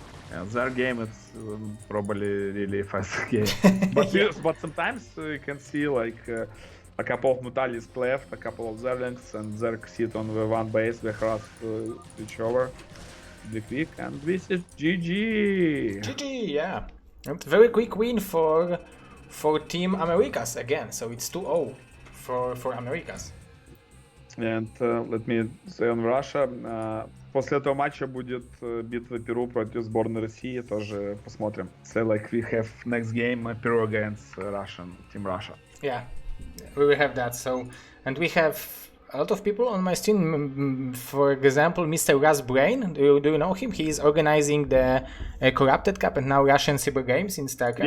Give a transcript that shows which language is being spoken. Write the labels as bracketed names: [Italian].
[English] Yeah, their game it's probably really fast game, but sometimes you can see like a couple of Mutalisk left, a couple of Zerlings, and Zerg sit on the one base, they harass each other, the quick, and this is GG! GG, yeah. And very quick win for Team Americas again, so it's 2-0 for Americas. And let me say on Russia, [Russian] после этого матча будет битва Перу против сборной России, тоже посмотрим. [English] So like we have next game Peru against Team Russia. Yeah. We will have that. So, and we have a lot of people on my stream. For example, Mr. Raz Brain. Do you know him? He is organizing the Corrupted Cup and now Russian Cyber Games in StarCraft.